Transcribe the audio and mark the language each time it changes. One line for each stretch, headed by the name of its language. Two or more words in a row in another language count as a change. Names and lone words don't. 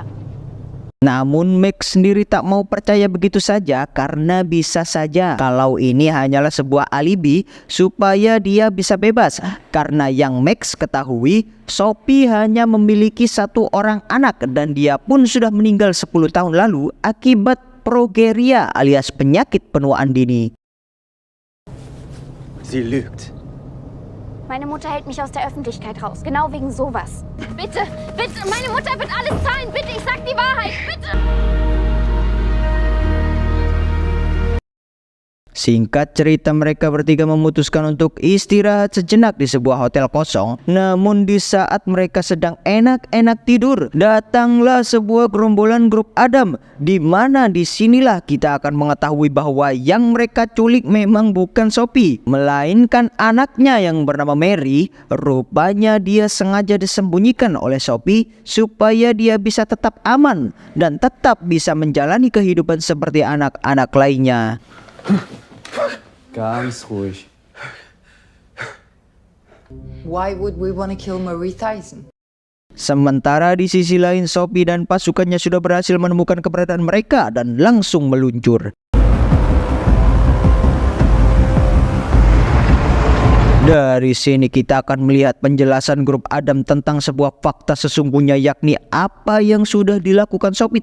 Indonesian: Namun Max sendiri tak mau percaya begitu saja, karena bisa saja kalau ini hanyalah sebuah alibi supaya dia bisa bebas. Karena yang Max ketahui, Shopee hanya memiliki satu orang anak dan dia pun sudah meninggal 10 tahun lalu akibat progeria alias penyakit penuaan dini.
German: Sie lügt. Meine Mutter hält mich aus der Öffentlichkeit raus, genau wegen sowas. Bitte, bitte, meine Mutter wird alles zahlen, bitte, ich sag die Wahrheit, bitte!
Indonesian: Singkat cerita, mereka bertiga memutuskan untuk istirahat sejenak di sebuah hotel kosong. Namun di saat mereka sedang enak-enak tidur, datanglah sebuah gerombolan grup Adam, di mana disinilah kita akan mengetahui bahwa yang mereka culik memang bukan Shopee, melainkan anaknya yang bernama Mary. Rupanya dia sengaja disembunyikan oleh Shopee supaya dia bisa tetap aman dan tetap bisa menjalani kehidupan seperti anak-anak lainnya.
German: Ganz ruhig.
English: Why would we want to kill Marie Tyson?
Indonesian: Sementara di sisi lain, Shopee dan pasukannya sudah berhasil menemukan keberadaan mereka dan langsung meluncur. Dari sini kita akan melihat penjelasan grup Adam tentang sebuah fakta sesungguhnya, yakni apa yang sudah dilakukan Sophie